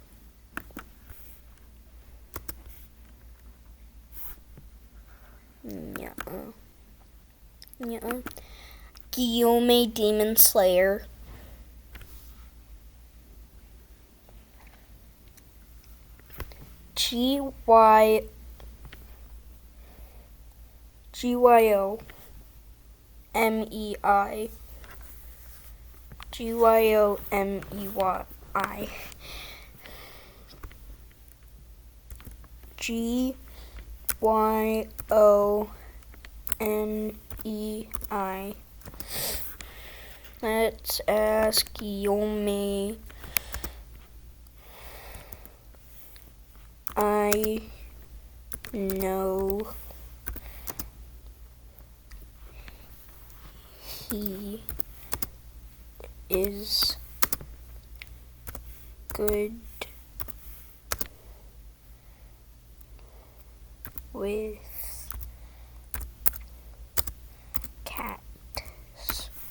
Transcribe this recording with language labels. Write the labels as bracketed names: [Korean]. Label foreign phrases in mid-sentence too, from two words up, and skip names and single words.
[English] Yeah. Guillaume Demon Slayer. G-Y-O M-E-I. G-Y-O-M-E-Y. G-Y-O-N-E-I. Let's ask Guillaume. I know he is good with cats.